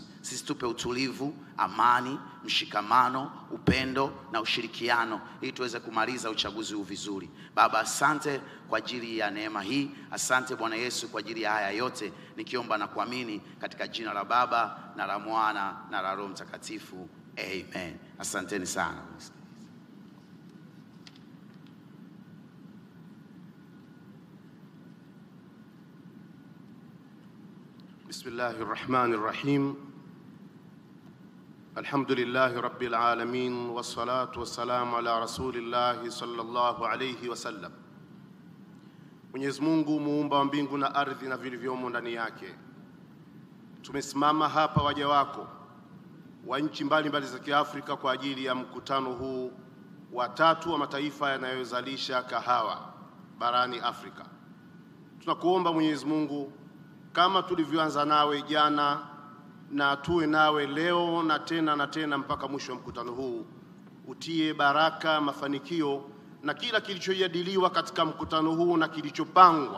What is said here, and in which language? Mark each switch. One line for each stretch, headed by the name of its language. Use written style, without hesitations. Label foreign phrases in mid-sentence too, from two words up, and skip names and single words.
Swahili: Sisi tupe utulivu, amani, mshikamano, upendo na ushirikiano ili tuweze kumaliza uchaguzi huu vizuri. Baba, asante kwa ajili ya neema hii. Asante Bwana Yesu kwa ajili ya haya yote, nikiomba na kuamini katika jina la Baba na la Mwana na la Roho Mtakatifu. Amen. Asanteni sana.
Arabic: بسم الله الرحمن الرحيم. الحمد لله رب العالمين والصلاة والسلام على رسول الله صلى الله عليه وسلم.
Swahili: Mwenyezi Mungu muumba wa mbingu na ardhi na vilivyomo ndani yake, tumesimama hapa waja wako wa nchi mbalimbali za Kiafrika kwa ajili ya mkutano huu wa 3 wa mataifa yanayozalisha kahawa barani Afrika. Tunakuomba Mwenyezi Mungu, kama tulivyoanza nawe jana na tuwe nawe leo na tena mpaka mwisho wa mkutano huu, utie baraka, mafanikio na kila kilichojadiliwa katika mkutano huu na kilichopangwa.